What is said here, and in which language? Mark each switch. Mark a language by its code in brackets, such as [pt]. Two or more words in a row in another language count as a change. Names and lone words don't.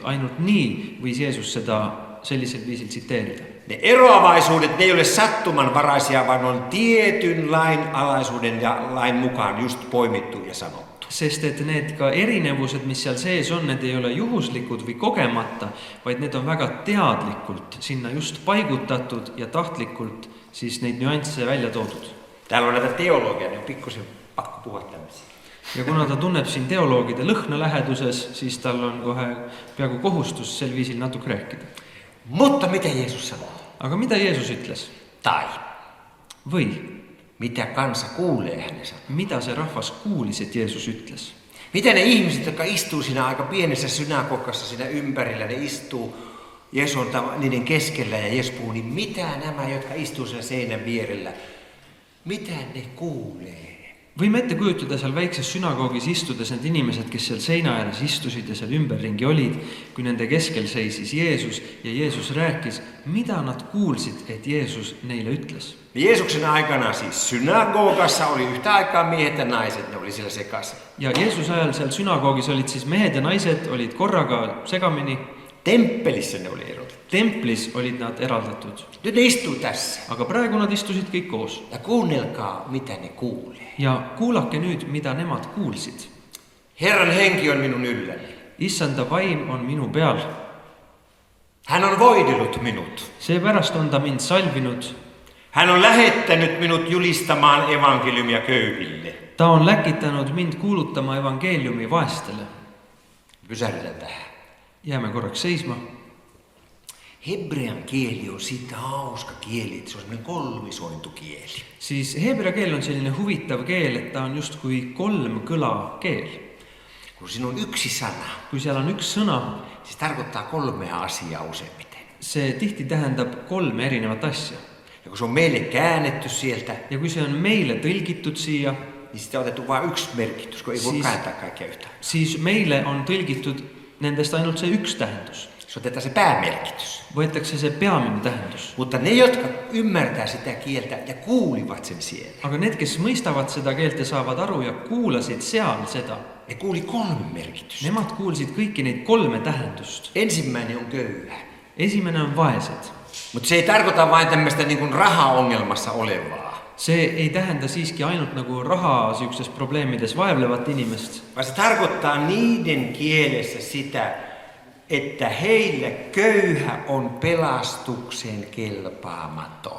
[et] Ainult nii võis Jeesus seda sellisel viisil tsiteerida. [fi] Ne eroavaisuudet, ne ei ole sattumanvaraisia, vaan on tietyn lain alaisuuden ja lain mukaan just poimittu ja sanottu. [et] Sest et need ka erinevused, mis seal sees on, need ei ole juhuslikud või kogemata, vaid need on väga teadlikult sinna just paigutatud ja tahtlikult siis neid nüansse välja toodud. [fi] Täällä on näitä teologia, niin on pikkusen pakko puhua tämmöisiä. [et] Ja kuna ta tunneb siin teoloogide lõhna läheduses, siis tal on kohe peaaegu kohustus sel viisil natuke rääkida. [fi] Mutta mitä Jeesus sanoo? [et] Aga mida Jeesus ütles? [fi] Tai [et] Või [fi] mitä kansa kuulee hänen sanoo? [et] mida see rahvas kuulis, et Jeesus ütles? [fi] Miten ne ihmiset, jotka istuu siinä aika pienessä synagogassa siinä ympärillä, ne istuu Jeesus niiden keskellä ja Jeesus puhuu, niin mitä nämä, jotka istuu siellä seinän vierellä, mitä ne kuulee? [et] Võime ette kujutada seal väikses sünagoogis istudes need inimesed, kes seal seina ääres istusid ja seal ümberringi olid, kui nende keskel seisis Jeesus ja Jeesus rääkis, mida nad kuulsid, et Jeesus neile ütles. [fi] Jeesuksen aikana siis synagogassa oli yhtä aikaa miehet ja naiset, ne oli siellä sekaisin. [et] Ja Jeesus ajal seal sünagoogis olid siis mehed ja naised, olid korraga segamini. [fi] Temppelissä ne oli erotettu. [et] Templis olid nad eraldatud. [fi] Nyt ne istuu tässä. [et] Aga praegu nad istusid kõik koos. [fi] Ja kuunnelkaa, mitä ne kuulee. [et] Ja kuulake nüüd, mida nemad kuulsid. [fi] Herran henki on minun ylläni. [et] Issanda vaim on minu peal. [fi] Hän on voidellut minut. [et] Seepärast on ta mind salvinud. [fi] Hän on lähettänyt minut julistamaan evankeliumia köyhille. [et] Ta on läkitanud mind kuulutama evangeeliumi vaestele. [fi] Pysähdytään tähän. [et] Jääme korraks seisma. [fi] Hebrean kieli on siitä hauska kieli, että se on semmoinen kolmisointukieli. [et] Siis heebrea keel on selline huvitav keel, et ta on just kui kolm kõla keel. [fi] Kun siinä on yksi sana, [et] Kui seal on üks sõna, [fi] siis tarkoittaa kolmea asiaa useimmiten. [et] see tihti tähendab kolme erinevat asja. [fi] Ja kun se on meille käännetty sieltä, [et] Ja kui see on meile tõlgitud siia, [fi] niin sitä on otettu vain yksi merkitys, kun ei voi [et] Siis- [fi] kääntää kaikkea yhtään. [et] siis meile on tõlgitud nendest ainult see üks tähendus. [fi] Se otetaan se päämerkitys. [et] Võetakse see peamine tähendus. [fi] Mutta ne, jotka ymmärtää sitä kieltä ja kuulivat sen siellä, [et] Aga need, kes mõistavad seda keelt ja saavad aru ja kuulasid seal seda, [fi] ne kuuli kolme merkitystä. [et] nemad kuulsid kõiki neid kolme tähendust. [fi] Ensimmäinen on köyhä. [et] Esimene on vaesed. [fi] Mutta se ei tarkoita vain tämmöistä niin kuin rahaongelmassa olevaa, [et] See ei tähenda siiski ainult nagu raha siukses probleemides vaevlevat inimest, [fi] vaan se tarkoittaa niiden kielessä sitä, että heille köyhä on pelastukseen kelpaamaton.